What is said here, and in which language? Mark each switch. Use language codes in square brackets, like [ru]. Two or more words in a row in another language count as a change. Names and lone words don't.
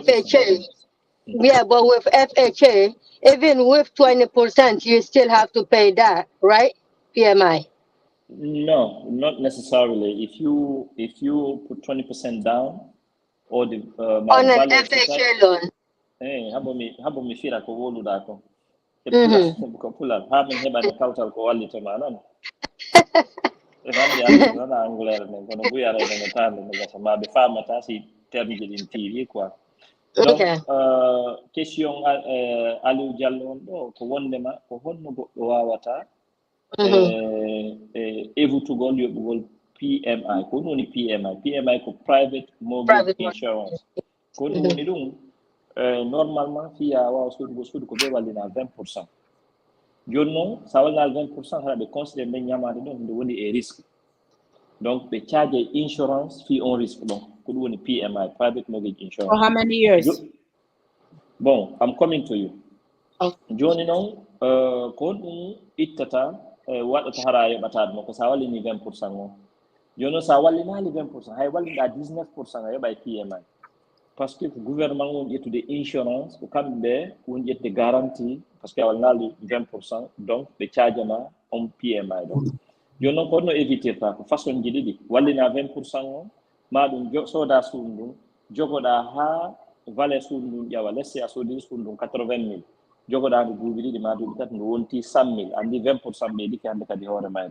[en] FHA, yeah, but with FHA, even with 20%, you still have to pay that, right? PMI. No, not necessarily. If you put 20% down, or the On an FHA loan. [ff] habo mi fira ko woluɗa ko e pula ko pulal ha min heɓani kawtal ko wallitema non e famde andi nana anglaire men kono buyara ene tande no gasa ma ɓe famata si terme ji ɗin tiiri quoi. Donc question Aliou Diallo on ɗo ko wondema ko honno goɗɗo wawata evutugol yoɓugol PMI. Ko ɗum woni PMI ko [en] private mortgage insurance. [ff] Ko ɗum woni ɗum normalement fiya wawa suudu ko ɓe wallina 20%. Joni noon sa wallina 20% haɗa ɓe considére ɓe ñamade ɗon nde woni e risque, donc ɓe [en] charge insurance fee [ff] on risque ɗon ko ɗum woni PMI, [en] private mortgage insurance. For how many years? Bon, I'm coming to you. [ff] Joni noon ko ɗum ittata waɗata hara yoɓata ɗum ko sa wallini 20% on. Joni noon sa wallinali 20% hay wallinɗa 19% a yoɓay PMI. [fr] Parce que le gouvernement [ff] on ƴettude insurance ko kamɓe ɓe woni ƴette garantie [fr] parce que [ff] a wallinali 20%, donc ɓe chargema on PMI ɗon. Joni noon ko honno évitirta ko façon ji ɗiɗi, wallina 20% on ma ɗum soda suudu ndun jogoɗa ha valeur suudu ndun ƴawa, lesse a soodi suudu ndun 80 000, jogoɗa ndu duuɓi ɗiɗi ma duuɓi tati ndu wonti 100 000, andi 20% ɓeyɗiki hande kadi hoore mayre.